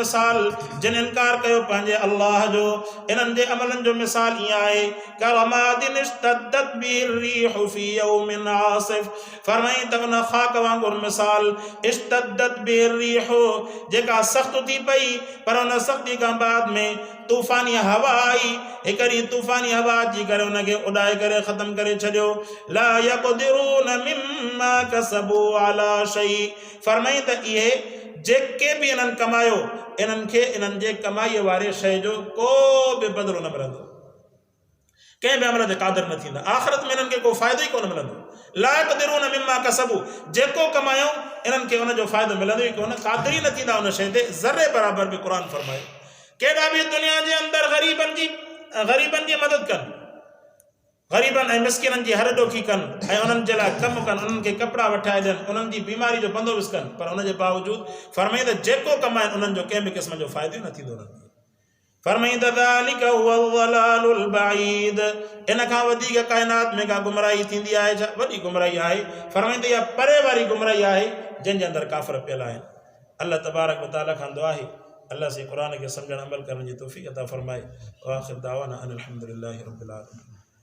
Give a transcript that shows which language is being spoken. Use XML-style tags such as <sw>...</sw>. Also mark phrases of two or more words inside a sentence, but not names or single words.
<sd>मिसाल जिन इनकार कयो पंहिंजे अल्लाह जो, इन्हनि जे अमलनि जो मिसाल ईअं आहे</sd> <ar>كرماد اشتدت به الريح في يوم عاصف,</ar> <sd>फरमाई त उन ख़ाक वांगुरु मिसाल</sd> <ar>اشتدت به الريح,</ar> <sd>जेका सख़्त थी पई पर उन सख़्ती खां बाद में तूफ़ानी हवा आई, हिकिड़ी तूफ़ानी हवा अची करे उनखे उॾाए करे ख़तमु करे छॾियो।</sd> <ar>لا يقدرون مما كسبوا على شيء,</ar> <sd>फरमाई त इहे जेके बि इन्हनि कमायो, इन्हनि खे इन्हनि जे कमाईअ वारे शइ जो को बि बदिलो न मिलंदो, कंहिं बि अमल ते क़ादिर न थींदा, आख़िरत में इन्हनि खे को फ़ाइदो ई कोन मिलंदो।</sd> <ar>لا يقدرون مما كسبوا,</ar> <sd>जेको कमायो इन्हनि खे उनजो फ़ाइदो मिलंदो ई कोन, क़ादिर ई न थींदा उन शइ ते ज़रे बराबरि बि क़ुरान फरमायो। केॾा बि दुनिया जे अंदरि ग़रीबनि जी मदद कनि, ग़रीबनि ऐं मिस्किननि जी हर ॾोखी कनि ऐं उन्हनि जे लाइ कमु कनि, उन्हनि खे कपिड़ा वठाए ॾियनि, उन्हनि जी बीमारी जो बंदोबस्तु कनि, पर उनजे बावजूदु फरमाई त जेको कमाइनि उन्हनि जो कंहिं बि क़िस्म जो फ़ाइदो ई न थींदो उन्हनि खे। फरमाई त</sd> <ar>ذلك هو الضلال البعيد,</ar> <sd>इन खां वधीक काइनात में का गुमराही थींदी आहे छा? वॾी गुमराही आहे। फरमाई त इहा परे वारी गुमराही आहे जंहिंजे अंदरि काफ़िर पियल आहिनि। अल्लाह तबारक व तआला खां दुआ आहे</sd> <ur>اللہ سے قرآن کے سمجھن عمل کرنے کی توفیق عطا فرمائے.</ur> <ar>وآخر دعوانا ان الحمد للہ رب العالمین.</ar>